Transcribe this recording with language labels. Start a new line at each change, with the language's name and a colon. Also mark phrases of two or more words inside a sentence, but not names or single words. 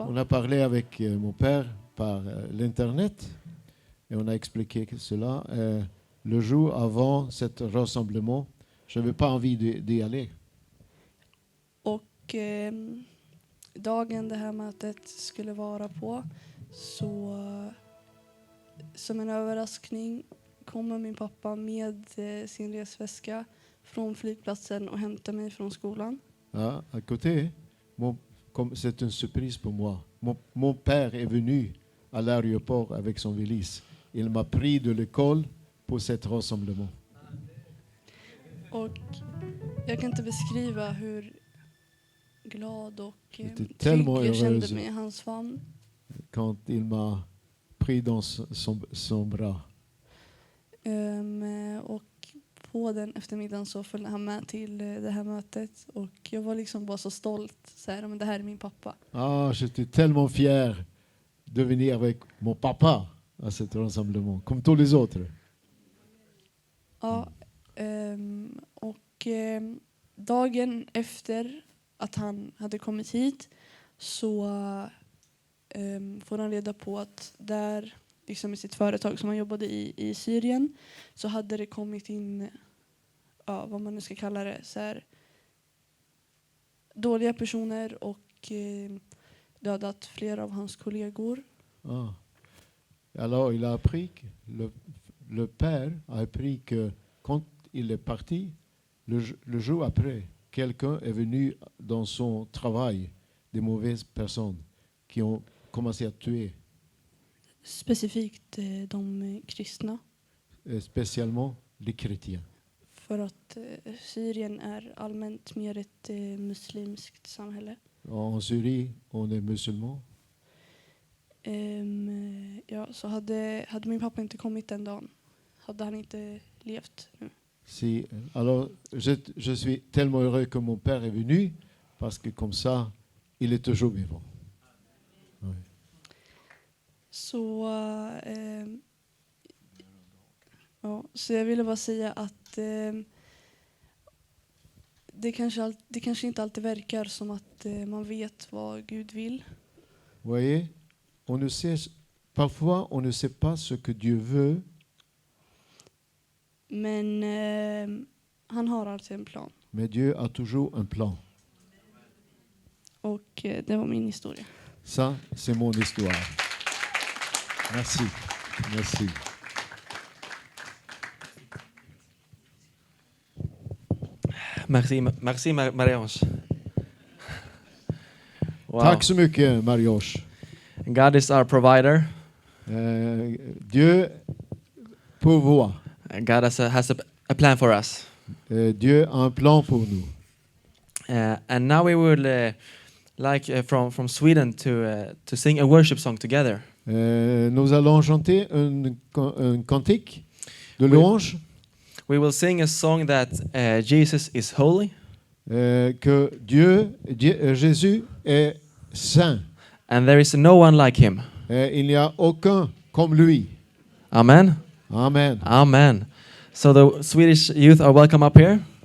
French: On a parlé avec mon père par l'internet et on a expliqué cela. Le jour avant cet rassemblement, je n'avais pas envie d'y aller.
Swedish: Och dagen det här mötet skulle vara på så som en överraskning kommer min pappa med sin resväska från flygplatsen och hämtar mig från skolan.
French: À côté, c'est une surprise pour moi. Mon père est venu à l'aéroport avec son valise. Il m'a pris de l'école pour cet rassemblement.
Swedish: Och jag kan inte beskriva hur glad och
French: J'étais
Swedish: trygg
French: tellement
Swedish: jag kände
French: heureuse
Swedish: mig i hans famn.
French: quand il m'a pris dans son bras.
Swedish: Och på den eftermiddagen så följde han med till det här mötet. Och jag var liksom bara så stolt. Så här, men det här är min pappa.
French: Ah, j'étais tellement fier de venir avec mon papa à cet rassemblement, comme tous les autres.
Swedish: Ja, och dagen efter att han hade kommit hit så får han reda på att där, liksom i sitt företag som han jobbade i Syrien, så hade det kommit in, ja, vad man nu ska kalla det, så här, dåliga personer och dödat flera av hans kollegor. Ah.
French: Alors il a appris, le père a appris que quand il est parti, le jour après, quelqu'un est venu dans son travail, des mauvaises personnes qui ont commencé à tuer.
Swedish: Specifikt de kristna.
French: Spécialement les chrétiens.
Swedish: För att Syrien är allmänt mer ett muslimskt samhälle.
French: En Syrie, on est musulman.
Swedish: Ja, så hade min pappa inte kommit den dagen, hade han inte levt nu.
French: Si, alors je suis tellement heureux que mon père est venu, parce que comme ça, il est toujours vivant. Oui.
Swedish: Så, ja, så jag ville bara säga att det kanske inte alltid verkar som att man vet vad Gud vill.
French: Vous voyez, parfois on ne sait pas ce que Dieu veut.
Swedish: Men han har alltid en plan.
French: Mais Dieu a toujours un plan.
Swedish: Och det var min historia.
French: Ça, c'est mon histoire. Merci. Merci. Merci Marie-Ange. Wow.
Swedish: Tack så mycket, Marie-Ange.
English: God is our provider.
French: Dieu pourvoit.
English: God has a plan for us.
French: Dieu a un plan pour nous.
English: And now we would like from Sweden to sing a worship song together.
French: Nous allons chanter un cantique de louange.
English: We will sing a song that Jesus is holy.
French: Que Jésus est saint.
English: And there is no one like him.
French: Il n'y a aucun comme lui.
English: Amen. Amen. Amen. So the Swedish youth are welcome up here.